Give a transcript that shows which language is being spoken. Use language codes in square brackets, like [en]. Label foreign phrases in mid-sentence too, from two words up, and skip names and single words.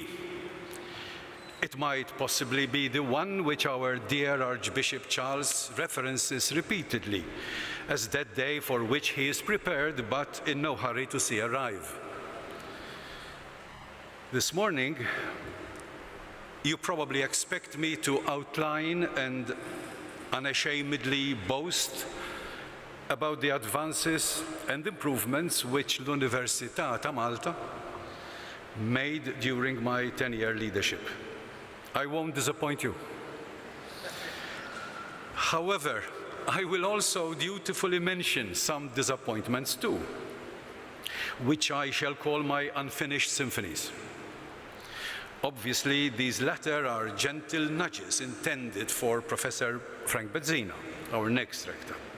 [en] It might possibly be the one which our dear Archbishop Charles references repeatedly as that day for which he is prepared but in no hurry to see arrive. This morning, you probably expect me to outline and unashamedly boast about the advances and improvements which l-Università ta' Malta made during my 10-year leadership. I won't disappoint you. However, I will also dutifully mention some disappointments too. which I shall call my unfinished symphonies. Obviously, these latter are gentle nudges intended for Professor Frank Bezzina, our next rector.